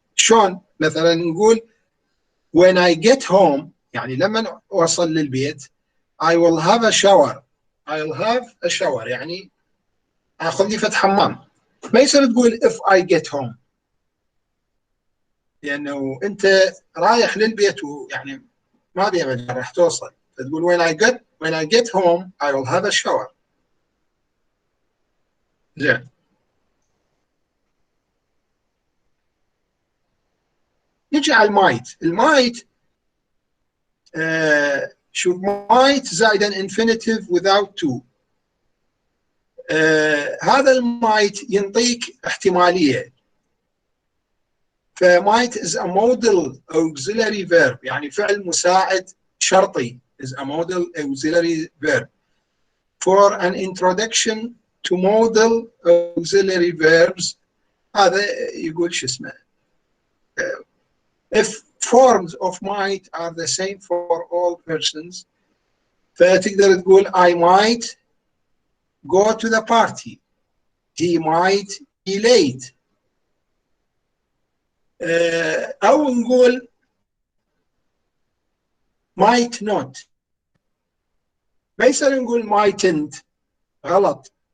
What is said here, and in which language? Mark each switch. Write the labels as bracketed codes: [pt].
[ar] شلون؟ مثلا نقول [en] when I get home، [ar] يعني لما اوصل للبيت [en] I will have a shower. I'll have a shower [ar] يعني اخذ لي فتح حمام. ما يصير تقول [en] if I get home، [ar] لانه انت رايح للبيت ويعني ما بيها مجال راح توصل، فتقول [en] when I get home I will have a shower. [ar] زين، نجي على المايت. شوف [en] might [ar] زائد [en] infinitive without to. [ar] هذا المايت ينطيك احتماليه. [en] فmight is a modal auxiliary verb، [ar] يعني فعل مساعد شرطي [en] is a modal auxiliary verb for an introduction to modal auxiliary verbs. [ar] هذا يقول شو اسمه [en] if forms of might are the same for all persons، [ar] فتقدر تقول [en] I might go to the party، he might be late. [ar] أو نقول [en] might not، [ar] ما يصير نقول [en] mightn't، [ar] غلط.